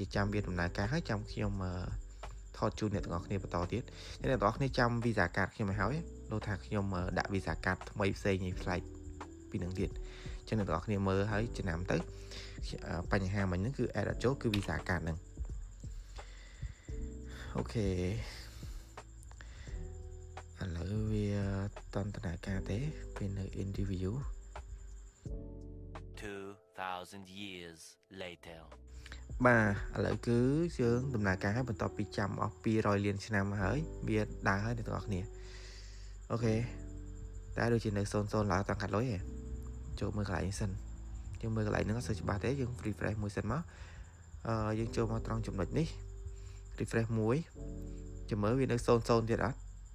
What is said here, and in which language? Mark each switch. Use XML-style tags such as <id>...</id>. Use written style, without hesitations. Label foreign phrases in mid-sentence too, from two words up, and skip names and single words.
<km>ចាំវាដំណើរការហើយចាំខ្ញុំថតជូនអ្នកទាំងអស់គ្នាបន្តទៀតអ្នកទាំងអស់គ្នាចាំ Visa card ខ្ញុំឲ្យហើយដូចថាខ្ញុំដាក់ Visa card ថ្មីផ្សេងឯផ្លែកពីនឹងទៀតអញ្ចឹងអ្នកទាំងអស់គ្នាមើលហើយចំណាំទៅបញ្ហាមិញហ្នឹងគឺ add អត់ចូលគឺ Visa card ហ្នឹងអូខេឥឡូវវាតន្តនាការទេវានៅ</km> <en>in review 2000 years later</en> <km>បាទឥឡូវគឺយើងដំណើរការឲ្យបន្ទាប់ពីចាំអស់200លានឆ្នាំហើយវាដើរហើយអ្នកទាំងអស់គ្នាអូខេតែដូចជានៅ00ឡើយតាំងកាត់លុយឯងចូលមើលកន្លែងសិនយើងមើលកន្លែងហ្នឹងអត់សូវច្បាស់ទេយើង refresh មួយសិនមកយើងចូលមកត្រង់ចំណុចនេះ refresh មួយចាំមើលវានៅ00ទៀតអត់</km>